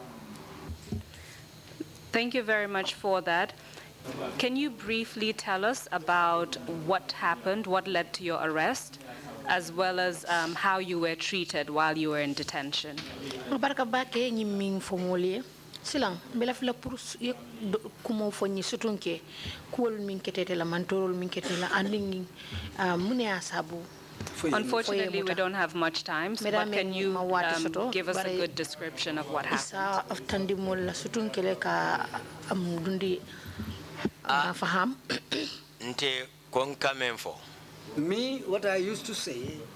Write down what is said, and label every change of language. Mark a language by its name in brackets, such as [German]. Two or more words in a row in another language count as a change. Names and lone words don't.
[English] Thank you very much for that. Can you briefly tell us about what happened, what led to your arrest, as well as how you were treated while you were in detention? [Mandingo] Silang bela fila purus ye kumo fonyi sutunke kuol min ketete la mantorol min ketete la anding mune asabu. [English] Unfortunately, we don't have much time, so but can you give us a good description of what happened? Me, what I used to say,